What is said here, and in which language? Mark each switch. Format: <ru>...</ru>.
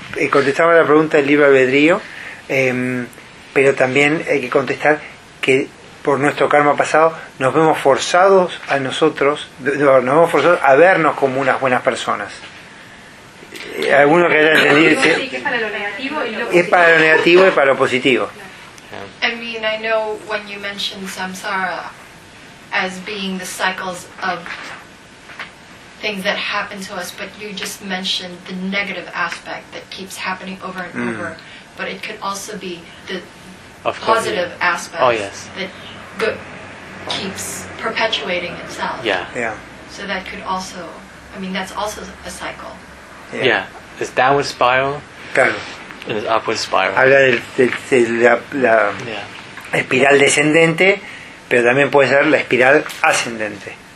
<es>Contestamos la pregunta del libre albedrío, pero también hay que contestar que por nuestro karma pasado nos vemos forzados a nosotros, nos vemos forzados a vernos como unas buenas personas. ¿Alguno que haya entendido? Sí, que es para lo negativo y lo positivo. Es para lo negativo y para lo positivo. Claro.</es> <en>I know when you mentioned samsara as being the cycles of things that happen to us, but you just mentioned the negative aspect that keeps happening over and over, but it could also be the positive aspect that keeps perpetuating itself. So that could also, I mean, that's also a cycle. It's downward spiral.</en> <es>En el</es> <en>upward spiral.</en> <es>Habla de la espiral descendente, pero también puede ser la espiral ascendente.</es>